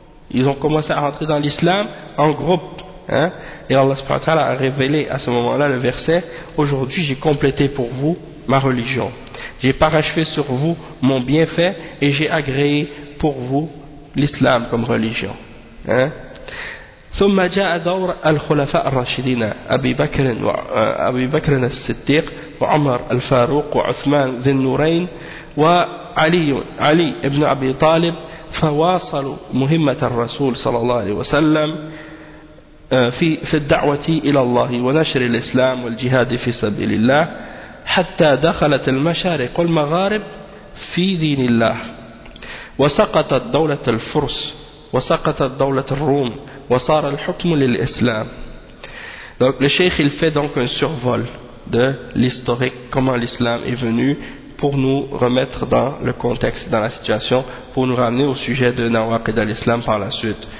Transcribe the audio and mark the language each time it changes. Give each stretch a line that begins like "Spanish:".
French: Ils ont commencé à rentrer dans l'islam en groupe. Hein? Et Allah subhanahu wa ta'ala a révélé à ce moment-là le verset « Aujourd'hui j'ai complété pour vous ma religion. J'ai parachevé sur vous mon bienfait et j'ai agréé pour vous l'islam comme religion.
Arabic: Hein? » ثم جاء دور الخلفاء الراشدين أبي بكر الصديق وعمر الفاروق وعثمان ذي النورين وعلي ابن أبي طالب فواصلوا مهمة الرسول صلى الله عليه وسلم في الدعوة إلى الله ونشر الإسلام والجهاد في سبيل الله حتى دخلت المشارق والمغارب في دين الله وسقطت دولة الفرس وسقطت دولة الروم وصار الحكم للإسلام.
French: Donc le cheikh il fait donc un survol de l'historique, comment l'islam est venu, pour nous remettre dans le contexte, dans la situation, pour nous ramener au sujet de Nawaqid al-Islam par la suite.